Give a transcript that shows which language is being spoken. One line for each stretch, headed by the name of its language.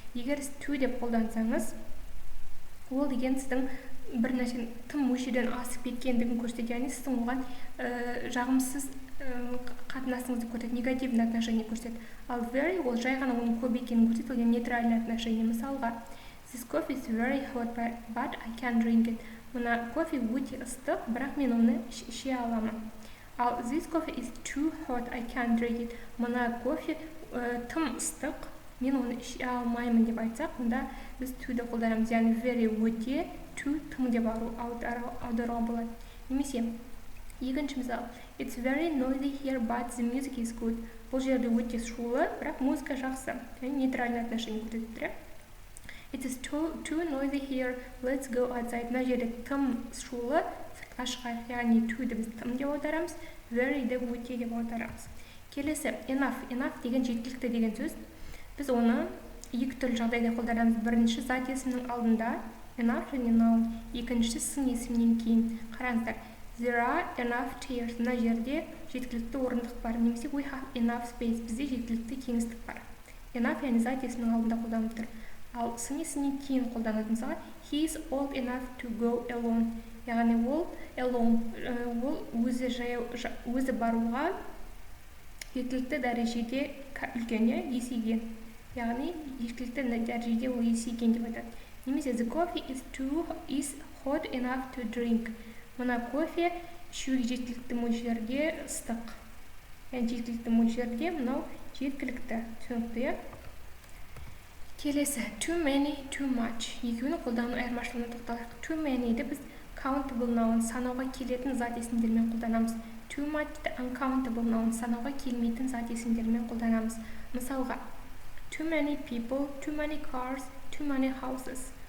Kazakh: Егер сіз too деп қолдансаңыз, ол деген сіздің бір нәрсенің тым мөлшерден асып кеткендігін көрсетеді, яғни сіздің оған жағымсыз қатынасыңызды көрсетеді,
Russian: негативный отношение
Kazakh: көрсетеді. Ал very ол жай ғана оның көп екенін көрсетеді, ол
Russian: нейтральный отношение.
English: Мысалға, this coffee is very hot, but I can't drink it.
Kazakh: Мына кофе өте ыстық, бірақ мен оны іше аламын.
English: Ал this coffee is too hot, I can't drink it.
Kazakh: Мына кофе тым ыстық, мен оны іше алмаймын деп айтсақ, онда біз to деп қолданамыз, яғни very өте, to тым деп аударуға болады.
English: Немесе екінші мысал, it's very noisy here, but the music is good.
Kazakh: Бұл жерде өте шулы, бірақ музыка жақсы. Яғни
Russian: нейтральный отношение
Kazakh: көрсетіп тұр.
English: It is too noisy here, let's go outside.
Kazakh: Мына жерде тым шулы, сыртқа шығайық. Яғни to-ді біз тым деп аударамыз, very-ді өте деп аударамыз. Келесі enough. Enough деген жеткілікті деген сөз. Біз оны екі түрлі жағдайда қолданамыз. Бірінші зат есімнің алдында enough және noun. Екіншісі сын есімнен кейін. Қараңыздар.
English: There are enough chairs.
Kazakh: Мына жерде жеткілікті орындық бар.
English: Немесе we have enough space.
Kazakh: Бізде жеткілікті кеңістік бар. Enough яғни зат есімнің алдында қолданылып тұр. Ал сын есімнен кейін қолданатын мысалға
English: he is old enough to go alone.
Kazakh: Яғни ол alone, ол өзі баруға жеткілікті дәрежеде үлкен, есейген. Яғни жеткілікті дәрежеде ол есейген деп айтады.
English: Немесе the coffee is hot enough to drink.
Kazakh: Мына кофе ішуге жеткілікті мөлшерде ыстық. Яғни жеткілікті мөлшерде мынау жеткілікті. Түсінікті, Келесі too many, too much. Екеуінің қолдану айырмашылығына тоқталайық. Too many-ді біз countable noun, санауға келетін зат есімдермен қолданамыз. Too much-ді uncountable noun, санауға келмейтін зат есімдермен қолданамыз.
English: Мысалға, too many people, too many cars, too many houses.